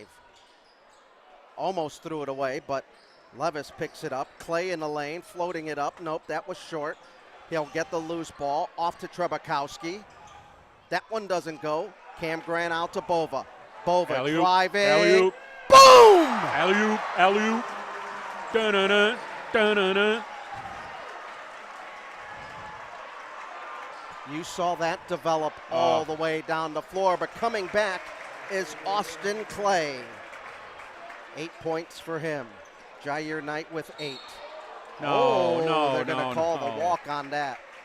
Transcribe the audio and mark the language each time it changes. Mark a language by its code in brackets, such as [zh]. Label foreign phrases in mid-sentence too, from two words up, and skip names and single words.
[en] Almost threw it away, but Levis picks it up. Clay in the lane, floating it up. Nope, that was short. He'll get the loose ball off to Trebekowski. That one doesn't go. Cam Grant out to Bova. Bova Alley-oop, driving. alley-oop. Boom! Alley-oop, alley-oop. Da-na-na, da-na-na. You saw that develop all the way down the floor, but coming back is Austin Clay. 8 points for him. Jair Knight with 8. They're going to call the walk on that.